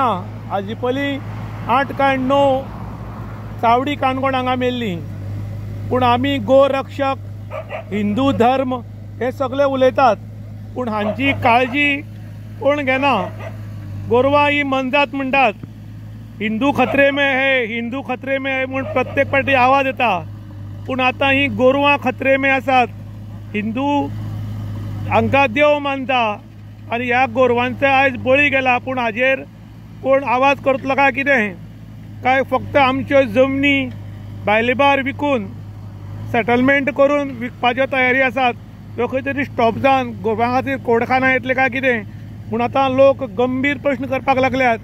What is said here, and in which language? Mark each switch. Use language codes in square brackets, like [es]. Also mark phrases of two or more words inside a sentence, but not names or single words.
[kok] हाजी पयलीं 8 काय 9 चावडी काणकोण हांगा मेल्ली, पूण आमी गोरक्षक, हिंदू धर्म हे सगळे उलयतात, पूण हांची काळजी कोण घेना। गोरवां ही मनजात म्हणटात, [hi] हिंदू खतरे में है, हिंदू खतरे में है [kok] म्हणून प्रत्येक पार्टी आवाज येता, पूण आता ही गोरवां [hi] खतरे में [kok] आसात। हिंदू हांकां देव मानता आणि ह्या गोरवांचे आयज बळी गेला, पूण हाजेर कोण आवाज करतलो काय कितें? काय फक्त आमच्यो जमनी भायलेबार विकून सेटलमेंट करून विकपाच्यो तयारी आसात, ह्यो खंय तरी स्टॉप जावन गोरवां खातीर कोडखाना येतले काय कितें म्हूण आतां लोक गंभीर प्रश्न करपाक लागल्यात।